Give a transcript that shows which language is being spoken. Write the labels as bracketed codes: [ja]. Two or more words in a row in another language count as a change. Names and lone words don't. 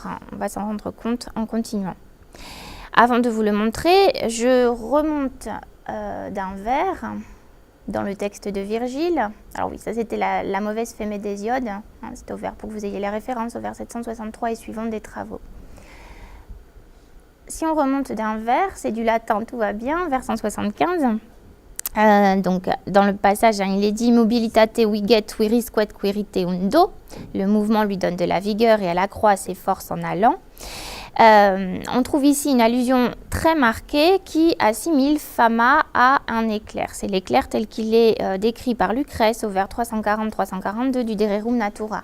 [fr] On va s'en rendre compte en continuant. Avant de vous le montrer, je remonte d'un vers dans le texte de Virgile. Alors oui, ça c'était la mauvaise Phémé d'Hésiode. C'était au vers pour que vous ayez les références au vers 763 et suivant des Travaux. Si on remonte d'un vers, c'est du latin, tout va bien, vers 175. Donc dans le passage, il est dit « [la] Mobilitate viget virisquet quiriteundo ». [fr] Le mouvement lui donne de la vigueur et elle accroît ses forces en allant. On trouve ici une allusion très marquée qui assimile Fama à un éclair. C'est l'éclair tel qu'il est décrit par Lucrèce au vers 340-342 du De Rerum Natura.